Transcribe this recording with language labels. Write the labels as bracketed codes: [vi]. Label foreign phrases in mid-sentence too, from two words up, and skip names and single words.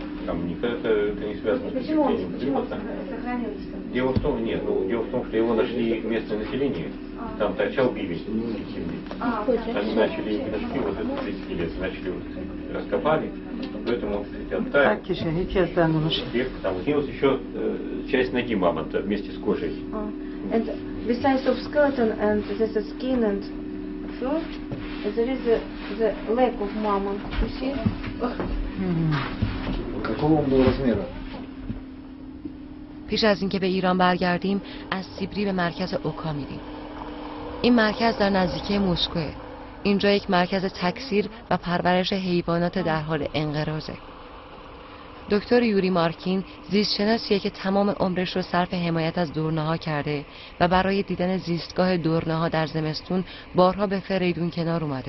[ru] там это не связано с потеплением климата. Дело в том, нет, ну, дело в том, что его нашли местное население. Там торчал бивень из земли. Они начали нашли вот это 30 лет, начали вот, раскопали, поэтому он, кстати, оттаял. Вверх, там снилась еще часть ноги мамонта вместе с кожей. [en] And besides of skeleton and there's a skin and fur, there is the leg of mammoth. You see? [ru] Какого он был размера? [fa] پیش از اینکه به ایران برگردیم از سیبری به مرکز اوکا میریم. این مرکز در نزدیکی مسکوه. اینجا یک مرکز تکثیر و پرورش حیوانات در حال انقراضه. دکتر یوری مارکین زیستشناسیه که تمام عمرش رو صرف حمایت از دورنه‌ها کرده و برای دیدن زیستگاه دورنه‌ها در زمستون بارها به فریدون کنار اومده.